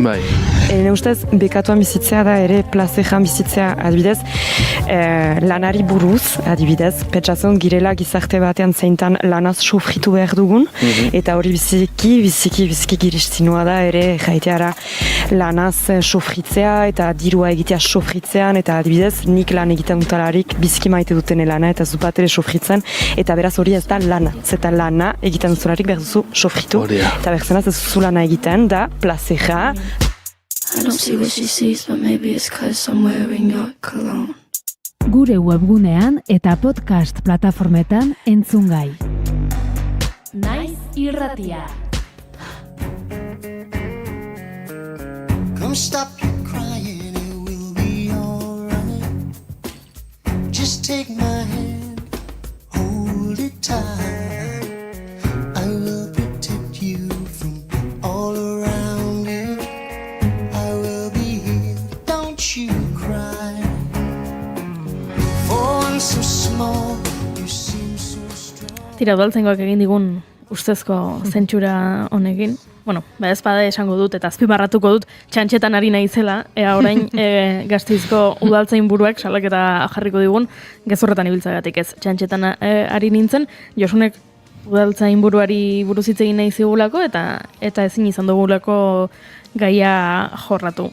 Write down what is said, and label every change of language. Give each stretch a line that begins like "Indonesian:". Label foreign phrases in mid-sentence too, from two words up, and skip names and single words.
Basque: Ene ustez, bekatuan bizitzea da ere plazejan bizitzea, adibidez, lanari buruz, adibidez, pentsatzen girela gizarte batean zeintan lanaz sofritu behar dugun, eta hori biziki giristinua da ere erraiteara lanaz sofritzea eta dirua egitea sofritzean, eta adibidez, nik lan egiten dutalarik biziki maite duten lana eta zupat ere sofritzen, eta beraz hori ez da lana. Zeta lana egiten dutalarik behar duzu sofritu, eta berzenaz ez duzu lana egiten da plazeja.
English: I don't see what she sees, but maybe it's 'cause I'm wearing your cologne.
Basque: Gure webgunean eta podcast plataformetan entzungai. Naiz irratia.
English: Come stop your crying, it will be alright. Just take my hand, hold it tight. I will protect you from all around you. I will be here, don't you cry. For one so small, you seem so strong.
Basque: Tira, udaltzaingoak egin digun ustezko zentsura honekin. Bueno, ezpada esango dut eta azpimarratuko dut txantxetan ari naizela, orain Gasteizko udaltzain buruak salaketa jarriko digun, gezurretan ibiltzagatik ez. Txantxetan ari nintzen, Josunek udaltzain buruari buruz hitz egin nahi zigulako eta ezin izan dugulako gaia jorratu.